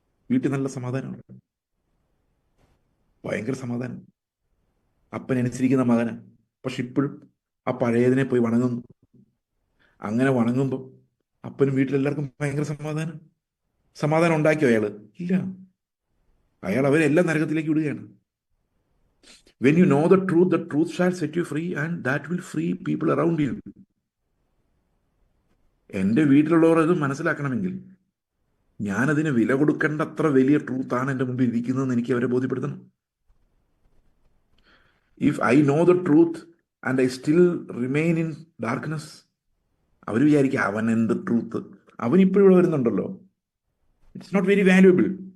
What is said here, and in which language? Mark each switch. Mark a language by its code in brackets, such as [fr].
[ml] വീട്ടിൽ നല്ല സമാധാനമുണ്ട്, ഭയങ്കര സമാധാനം. അപ്പനനുസരിക്കുന്ന മകനാണ്. പക്ഷെ ഇപ്പോഴും ആ പഴയതിനെ പോയി വണങ്ങുന്നു. അങ്ങനെ വണങ്ങുമ്പോൾ അപ്പനും വീട്ടിലെല്ലാവർക്കും ഭയങ്കര സമാധാനം ഉണ്ടാക്കിയോ അയാള്? ഇല്ല. അയാൾ അവരെല്ലാം നരകത്തിലേക്ക് വിടുകയാണ്. [en] When you know the truth shall set you free, and that will free people around you. [ml] എൻ്റെ വീട്ടിലുള്ളവർ അത് മനസ്സിലാക്കണമെങ്കിൽ ഞാനതിന് വില കൊടുക്കേണ്ടത്ര വലിയ ട്രൂത്താണ് എൻ്റെ മുമ്പിൽ ഇരിക്കുന്നതെന്ന് എനിക്ക് അവരെ ബോധ്യപ്പെടുത്തണം. [en] If I know the truth and I still remain in darkness, [ml] അവർ വിചാരിക്കുക അവൻ എന്ത് ട്രൂത്ത്, അവൻ ഇപ്പോഴും ഇവിടെ വരുന്നുണ്ടല്ലോ, [en] It's not very valuable.